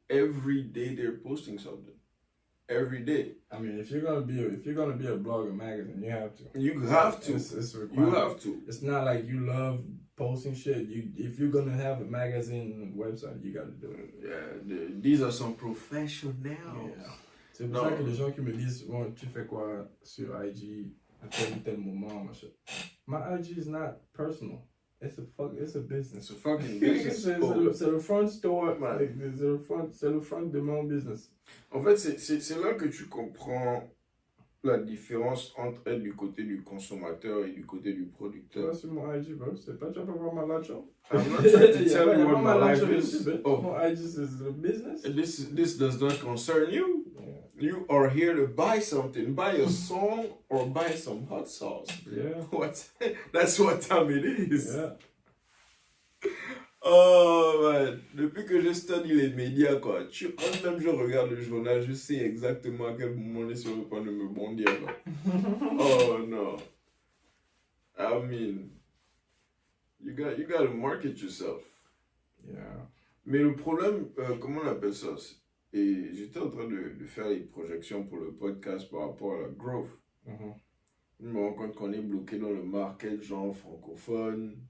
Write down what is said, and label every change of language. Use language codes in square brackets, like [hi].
[en] Every day they're posting something. Every day. I mean, if you're gonna be a blog or magazine, you have to. You have to. It's you have to. It's not like you love posting shit. If you're gonna have a magazine website, you gotta do it. Yeah, these are some professionals. Yeah. [fr] C'est pour ça que les gens qui me disent, bon, tu fais quoi sur IG à tel ou tel moment, machin. [en] My IG is not personal. It's a business. It's a fucking business. [fr] C'est le [en] front store, [fr] man. C'est le front de mon business. En fait, c'est là que tu comprends la différence entre être du côté du consommateur et du côté du producteur. Toi, sur mon IG, bro, c'est pas tu vas voir ma [en] live show. I'm not trying to tell you what my life is. Mon IG is a business. This does not concern you. Yeah. You are here to buy something, buy a song or buy some hot sauce. Yeah. That's what time it is. Yeah. [fr] Oh man, depuis que je studie les médias, quoi, même je regarde le journal, je sais exactement à quel moment on est sur le point de me bondir, quoi. [en] Oh no. I mean, you gotta market yourself. Yeah. [fr] Mais le problème, comment on appelle ça? Et j'étais en train de faire les projections pour le podcast par rapport à la growth. Je me rends compte qu'on est bloqué dans le market genre francophone.